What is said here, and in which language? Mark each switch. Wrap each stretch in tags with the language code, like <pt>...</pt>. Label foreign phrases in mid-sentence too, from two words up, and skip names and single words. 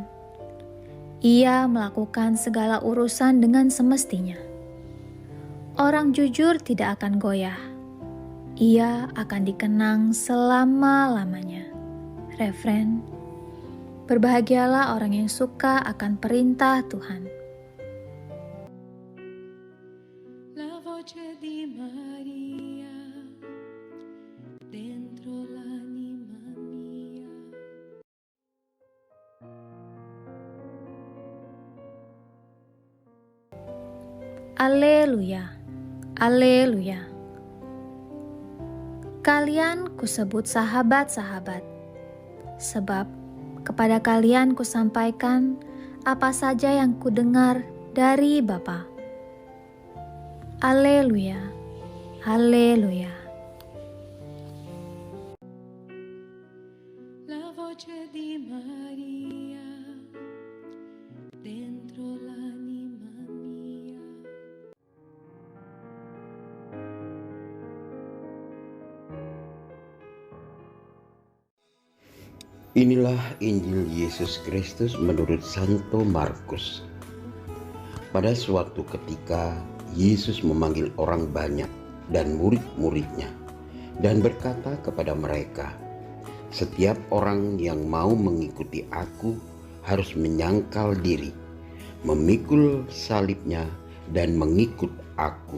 <id>Ia melakukan segala urusan dengan semestinya. Orang jujur tidak akan goyah. Ia akan dikenang selama-lamanya. Refren, berbahagialah orang yang suka akan perintah Tuhan.</id> <it>La voce di Maria dentro l'anima mia.</it> <id>Alleluia, alleluia. Kalian kusebut sahabat-sahabat, sebab kepada kalian kusampaikan apa saja yang kudengar dari Bapa. Alleluia, alleluia.</id> <it>La voce di Maria dentro l'anima mia.</it> <id>Inilah Injil Yesus Kristus menurut Santo Markus. Pada suatu ketika, Yesus memanggil orang banyak dan murid-muridnya dan berkata kepada mereka, "Setiap orang yang mau mengikuti aku harus menyangkal diri, memikul salibnya dan mengikut aku.</id>